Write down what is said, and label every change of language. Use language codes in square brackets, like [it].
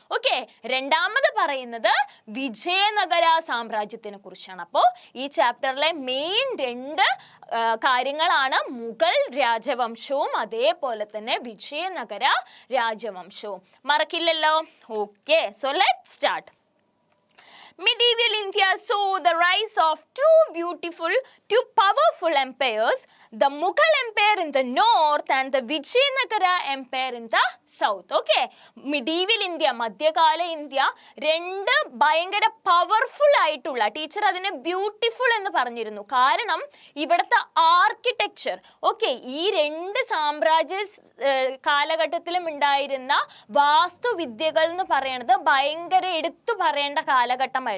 [ml] Okay, രണ്ടാമത് പറയുന്നത് വിജയനഗര സാമ്രാജ്യത്തിനെ കുറിച്ചാണ്. അപ്പോൾ ഈ ചാപ്റ്ററിലെ മെയിൻ രണ്ട് കാര്യങ്ങളാണ് മുഗൾ രാജവംശവും അതേപോലെ തന്നെ Vijayanagara രാജവംശവും. മറക്കില്ലല്ലോ? [en] Okay, so let's start. Medieval India saw the rise of two powerful empires, the Mughal Empire in the north and the Vijayanagara Empire in the south. Okay, medieval India, [ml] മധ്യകാല ഇന്ത്യ, രണ്ട് ഭയങ്കര powerful ആയിട്ടുള്ള, teacher അതിനെ beautiful എന്ന് പറഞ്ഞിരുന്നു, കാരണം ഇവിടുത്തെ architecture. Okay, ഈ രണ്ട് സാമ്രാജ്യ കാലഘട്ടത്തിലും ഉണ്ടായിരുന്ന വാസ്തുവിദ്യകൾ എന്ന് പറയുന്നത് ഭയങ്കര എടുത്തു പറയേണ്ട കാലഘട്ടം.